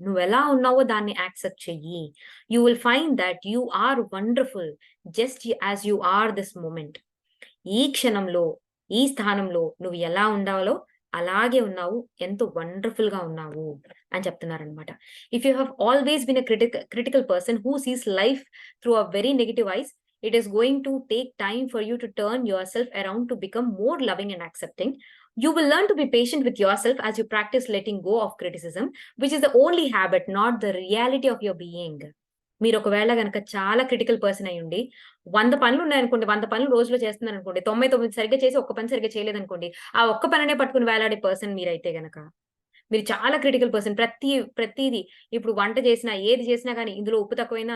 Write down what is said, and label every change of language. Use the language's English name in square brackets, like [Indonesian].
[Telugu] నువ్వెలా ఉన్నావో దాన్ని యాక్సెప్ట్ చెయ్యి. [English] You will find that you are wonderful just as you are this moment. [Telugu] ఈ క్షణంలో, ఈ స్థానంలో నువ్వు ఎలా ఉండాలో అలాగే ఉన్నావు. ఎంతో వండర్‌ఫుల్‌గా ఉన్నావు అని చెప్తున్నారనమాట. [English] If you have always been a critical person who sees life through a very negative eyes, it is going to take time for you to turn yourself around to become more loving and accepting. You will learn to be patient with yourself as you practice letting go of criticism, which is the only habit, not the reality of your being. [Telugu] మీరొకవేళ గనక చాలా critical person అయ్యుండి, 100 పనులున్నాయనుకోండి, 100 పనులు రోజులో చేస్తున్నారనుకోండి, 99 సరిగ్గా చేసి ఒక్క పని సరిగ్గా చేయలేదనుకోండి, ఆ ఒక్క పననే పట్టుకొని వేలాడే పర్సన్ మీరైతే గనక, మీరు చాలా క్రిటికల్ పర్సన్. ప్రతీది ఇప్పుడు వంట చేసినా, ఏది చేసినా గాని ఇందులో ఉప్పు తక్కువైందా?